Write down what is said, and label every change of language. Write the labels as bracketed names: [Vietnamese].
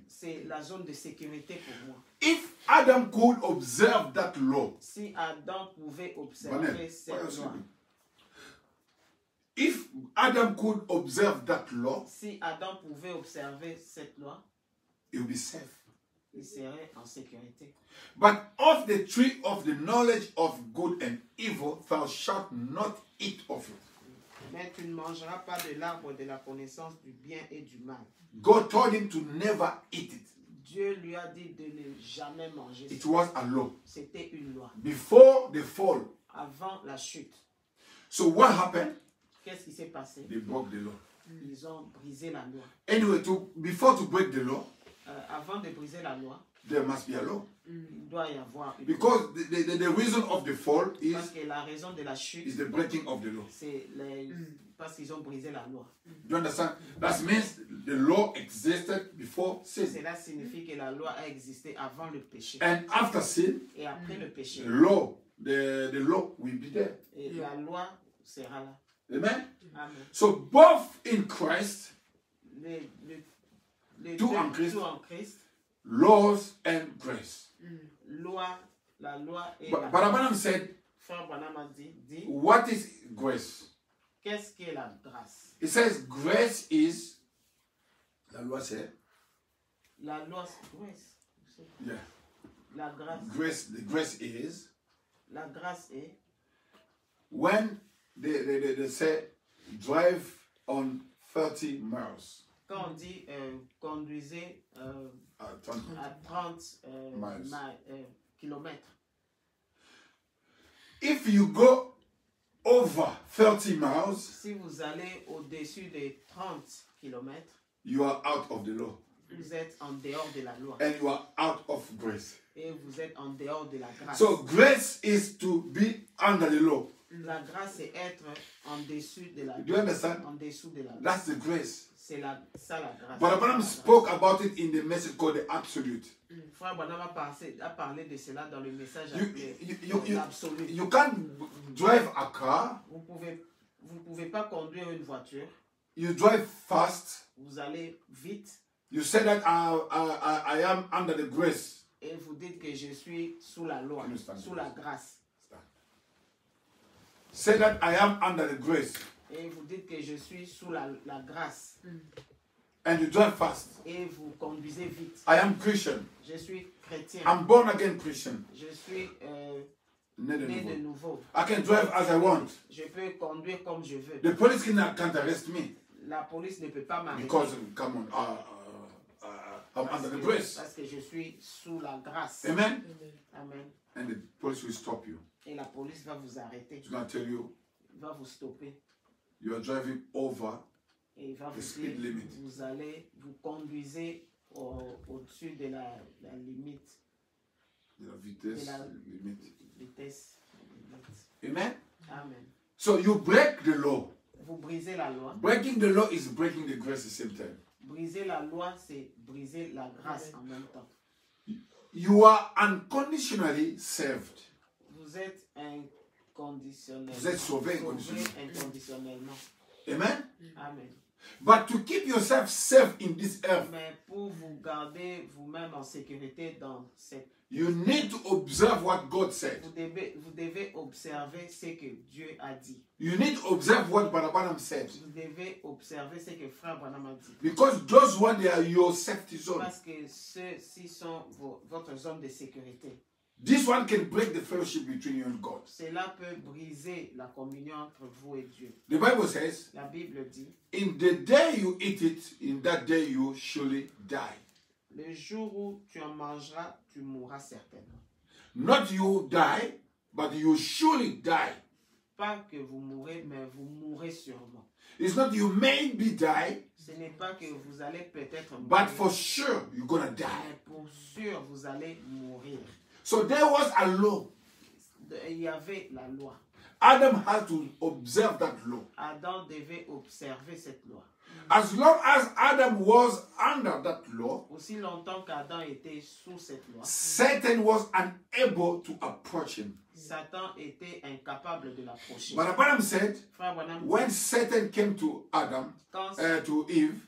[French] c'est la zone de sécurité pour moi. [English] If Adam could observe that law, [French] Si Adam pouvait observer cette loi, [English] if Adam could observe that law, [French] si Adam pouvait observer cette loi, [English] he will be safe. [French] il serait en sécurité. [English] But of the tree of the knowledge of good and evil, thou shalt not eat of it. [French] Mais tu ne mangeras pas de l'arbre de la connaissance du bien et du mal. [English] God told him to never eat it. [French] Dieu lui a dit de ne jamais manger [English] It [French] ça. [English] was a law. [French] C'était une loi. [English] Before the fall. [French] Avant la chute, [English] So what happened? [French] qu'est-ce qui s'est passé? [English] They broke the law. [French] Ils ont brisé la loi. [English] Anyway, before to break the law, [French] Avant de briser la loi, [English] there must be a law. [French] il doit y avoir une loi. [English] Because the reason of the fall [French] Parce [English] is [French] que la raison de la chute, [English] the breaking of the law. [French] c'est parce qu'ils ont brisé la loi. [English] Do you understand? That means the law existed before sin. [French] Cela signifie que la loi a existé avant le péché. [English] And after sin, [French] Et après le péché, [English] the law will be there. [French] et la loi sera là. [English] Amen? [French] Amen. [English] So both in Christ, [French] Les Tout deux, en Christ. tout en Christ, [English] laws and grace. [French] loi, la loi et [English] But [French] la [English] Branham said, [French] Frère Branham a dit, [English] what is grace? [French] qu'est-ce qu'est la grâce? [English] It says grace is, [French] la loi c'est, La loi, c'est grace. [English] yeah, [French] La grâce. [English] the grace is, [French] La grâce est [English] when they say drive on 30 miles. [French] quand on dit conduisez à 30 [English] Miles. [French] kilomètres. [English] If you go over 30 miles, [French] Si vous allez au-dessus des 30 kilomètres, [English] you are out of the law [French] vous êtes en dehors de la loi. [English] and you are out of grace. [French] Et vous êtes en dehors de la grâce. [English] So grace is to be under the law. [French] La grâce, c'est être en dessous de la [English] Do you understand? [French] En dessous de la loi. [English] That's the grace. [French] C'est ça la grâce. [English] But Branham spoke about it in the message called the absolute. [French] Frère Branham a parlé de cela dans le message [English] You [French] absolu. [English] you can't drive a car. [French] Vous pouvez pas conduire une voiture. [English] You drive fast. [French] Vous allez vite [English] You say that I am under the grace. [French] et vous dites que je suis sous la loi, sous la grâce. [English] Say that I am under the grace. [French] Et vous dites que je suis sous la grâce. [English] And you drive fast. [French] Et vous conduisez vite. [English] I am Christian. [French] Je suis chrétien. [English] I'm born again Christian. [French] Je suis Né de né de nouveau. nouveau. [English] I can drive as I want. [French] Je peux conduire comme je veux. [English] The police can't arrest me [French] La police ne peut pas m'arrêter. [English] because, come on, I'm under the grace. [French] Parce que je suis sous la grâce. [English] Amen. [French] Amen. [English] And the police will stop you. [French] Et la police va vous arrêter. [English] It's going to tell you [French] Va vous stopper. [English] you are driving over. [French] Et il va [English] The [French] vous [English] speed [French] dire, [English] limit. [French] vous conduisez au-dessus de la limite. [English] The vitesse [French] De la [English] limit. [French] vitesse. [English] Amen. [French] Amen. [English] So you break the law. [French] Vous brisez la loi. [English] Breaking the law is breaking the grace at the same time. [French] Briser la loi, c'est briser la grâce en même temps. [English] You are unconditionally saved. [French] Vous êtes inconditionnel. Vous êtes sauvé inconditionnellement. [English] Amen. [French] Amen. [English] But to keep yourself safe in this earth, [French] Mais pour vous garder vous-même en sécurité dans cette... [English] you need to observe what God said. [French] Vous devez observer ce que Dieu a dit. [English] You need to observe what Branham said. [French] Vous devez observer ce que Frère Branham a dit. [English] Because those ones, they are your safety zone. [French] Parce que ceux-ci sont votre zone de sécurité. [English] This one can break the fellowship between you and God. [French] Cela peut briser la communion entre vous et Dieu. [English] The Bible says, [French] La Bible dit, [English] in the day you eat it, in that day you surely die. [French] le jour où tu en mangeras, tu mourras certainement. [English] Not you die, but you surely die. [French] Pas que vous mourrez, mais vous mourrez sûrement. [English] It's not you maybe die, [French] Ce n'est pas que vous allez peut-être mourir, [English] but for sure you're gonna die. [French] mais pour sûr, vous allez mourir. [English] So there was a law. [French] Il y avait la loi. [English] Adam had to observe that law. [French] Adam devait observer cette loi. [English] As long as Adam was under that law, [French] Aussi longtemps qu'Adam était sous cette loi, [English] Satan was unable to approach him. [French] Satan était incapable de l'approcher. [English] But Abraham said, [French] Frère Branham, [English] when Satan came to Adam, to Eve,